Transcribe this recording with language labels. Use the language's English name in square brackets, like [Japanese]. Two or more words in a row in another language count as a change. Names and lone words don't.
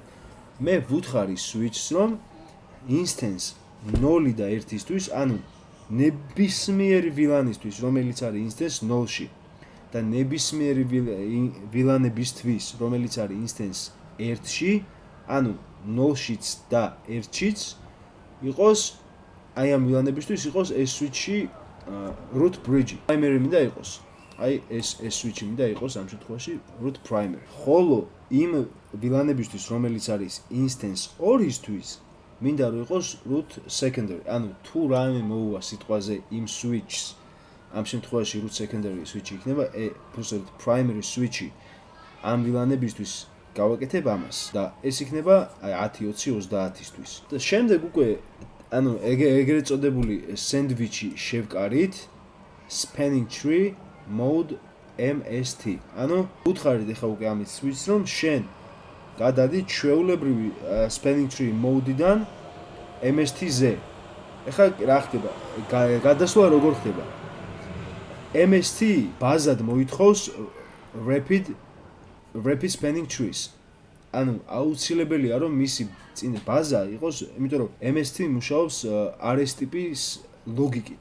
[Georgian] მე ვუთხარი switch-ს, რომ instance 0 და 1-ისთვის, ანუ ნებისმიერი VLAN-ისთვის, რომელიც არის instance 0-ში და ნებისმიერი VLAN-ებისთვის, რომელიც არის instance 1-ში, ანუ 0-შიც და 1-შიც იყოს აი ამ VLAN-ებისთვის იყოს ეს switch-ი [English] root bridge. [Georgian] Primary მინდა იყოს. აი ეს switch-ი მინდა იყოს ამ შემთხვევაში [English] root primary. [Georgian] ხოლო იმ VLAN-ებისთვის, რომელიც არის instance 2-ისთვის, მინდა რომ იყოს [English] root secondary. [Georgian] ანუ თუ რაიმე მოუვა სიტყვაზე იმ switch-ს, ამ შემთხვევაში [English] root secondary switch- [Georgian] ი იქნება, უბრალოდ [English] primary switch- [Georgian] ი ამ VLAN-ებისთვის გავაკეთებ ამას და ეს იქნება 10-20-30-ისთვის. და შემდეგ უკვე ანუ ეგრეთ წოდებული სენდვიჩი შევკარით [English] spanning tree mode MST. [Georgian] ანუ უთხარით ახლა უკვე ამის switch-ს, რომ შენ გადადი ჩვეულებრივი [English] spanning tree mode- [Georgian] დან MST-ზე. ახლა რა ხდება? გადასვლა როგორ ხდება? MST ბაზად მოითხოვს [English] rapid spanning trees. [Georgian] ანუ აუცილებელია რომ მისი წინ ბაზა იყოს, იმიტომ რომ MST მუშაობს RS ტიპის ლოგიკით.